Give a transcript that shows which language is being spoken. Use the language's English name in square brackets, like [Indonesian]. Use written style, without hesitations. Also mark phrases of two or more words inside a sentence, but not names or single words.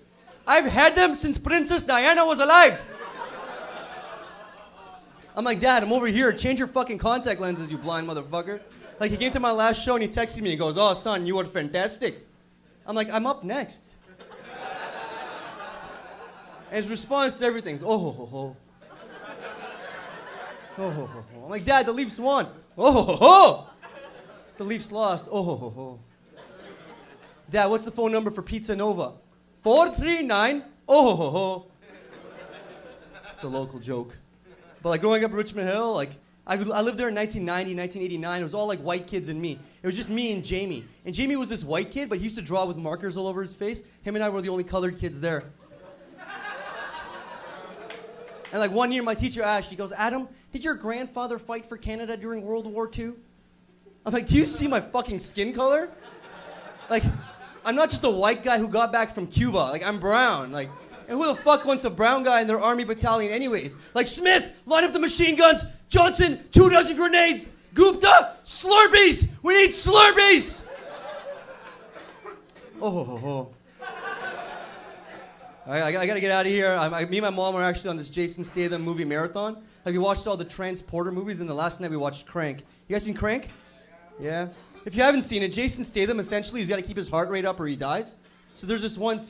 [English] I've had them since Princess Diana was alive." I'm like, "Dad, I'm over here. Change your fucking contact lenses, you blind motherfucker." Like, he came to my last show and he texted me. He goes, "Oh, son, you were fantastic." I'm like, "I'm up next." And his response to everything is, "Oh, ho, ho, ho. Oh, ho, ho, ho." I'm like, "Dad, the Leafs won." "Oh, ho, ho, ho. The Leafs lost." "Oh, ho, ho, ho." "Dad, what's the phone number for Pizza Nova?" 439. "Oh, ho, ho, ho." It's a local joke. But like, growing up in Richmond Hill, like, I lived there in 1990, 1989. It was all like white kids and me. It was just me and Jamie. And Jamie was this white kid, but he used to draw with markers all over his face. Him and I were the only colored kids there. And like, one year, my teacher asked, she goes, "Adam, did your grandfather fight for Canada during World War II?" I'm like, "Do you see my fucking skin color? Like, I'm not just a white guy who got back from Cuba. Like, I'm brown. Like, and who the fuck wants a brown guy in their army battalion anyways? Like, Smith, line up the machine guns. Johnson, 2 dozen grenades. Gupta, Slurpees. We need Slurpees." Oh, ho, ho, ho. I gotta get out of here. Me and my mom are actually on this Jason Statham movie marathon. Like, we watched all the Transporter movies, and the last night we watched Crank. You guys seen Crank? Yeah? If you haven't seen it, Jason Statham, essentially, he's got to keep his heart rate up or he dies. So there's this one scene.